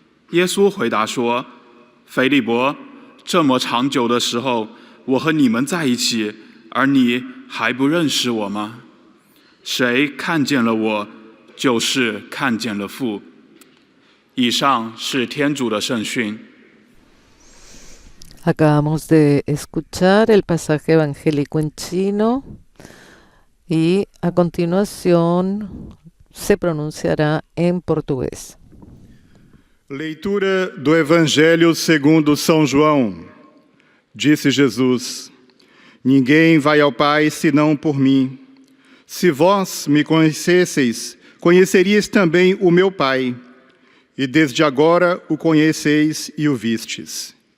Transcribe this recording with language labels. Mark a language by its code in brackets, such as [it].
[zh] 耶稣回答说：腓利伯，这么长久的时候，我和你们在一起，而你还不认识我吗？谁看见了我，就是看见了父。以上是天主的圣训。 [es] Acabamos de escuchar el pasaje evangélico en chino y a continuación se pronunciará en portugués. [pt] Leitura do Evangelho segundo São João. Disse Jesus: Ninguém vai ao Pai senão por mim. Se vós me conhecesseis, conheceríeis também o meu Pai, e desde agora o conheceis e o vistes.